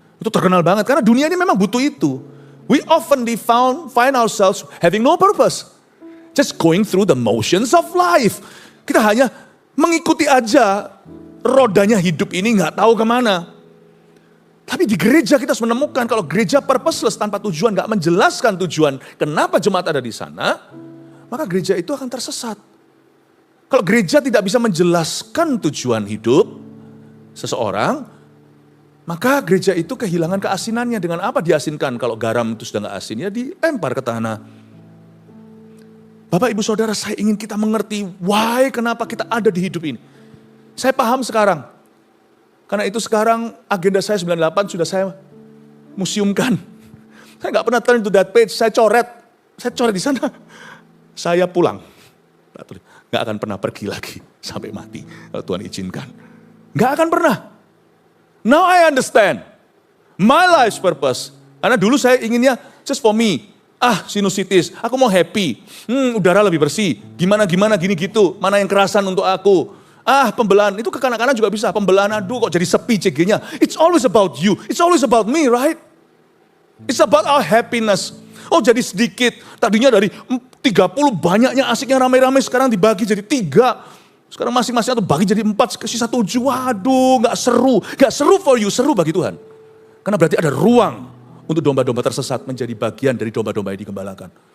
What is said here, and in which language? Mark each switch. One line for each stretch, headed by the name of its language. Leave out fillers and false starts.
Indonesian: Itu terkenal banget karena dunia ini memang butuh itu.
English: We often find ourselves having no purpose. Just going through the motions of life.
Indonesian: Kita hanya mengikuti aja rodanya hidup ini gak tahu kemana. Tapi di gereja kita harus menemukan kalau gereja purposeless tanpa tujuan, gak menjelaskan tujuan kenapa jemaat ada di sana, maka gereja itu akan tersesat. Kalau gereja tidak bisa menjelaskan tujuan hidup seseorang, maka gereja itu kehilangan keasinannya. Dengan apa diasinkan? Kalau garam itu sudah gak asin, ya dilempar ke tanah. Bapak ibu saudara, saya ingin kita mengerti why, kenapa kita ada di hidup ini. Saya paham sekarang. Karena itu sekarang agenda saya 98 sudah saya museumkan. Saya gak pernah turn to that page, saya coret di sana. Saya pulang. Gak akan pernah pergi lagi sampai mati kalau Tuhan izinkan. Gak akan pernah.
English: Now I understand my life's purpose.
Indonesian: Karena dulu saya inginnya
English: just for me.
Indonesian: Sinusitis, aku mau happy. Udara lebih bersih. Gimana gini gitu. Mana yang kerasan untuk aku. Pembelaan. Itu ke kanan-kanan juga bisa. Pembelaan, aduh kok jadi sepi CG-nya.
English: It's always about you. It's always about me, right? It's about our happiness.
Indonesian: Oh jadi sedikit. Tadinya dari 30 banyaknya asiknya rame-rame. Sekarang dibagi jadi 3. Sekarang masing-masing atau bagi jadi 4, sisa 7. Waduh, gak seru. Gak seru
English: for you,
Indonesian: seru bagi Tuhan. Karena berarti ada ruang untuk domba-domba tersesat menjadi bagian dari domba-domba yang digembalakan.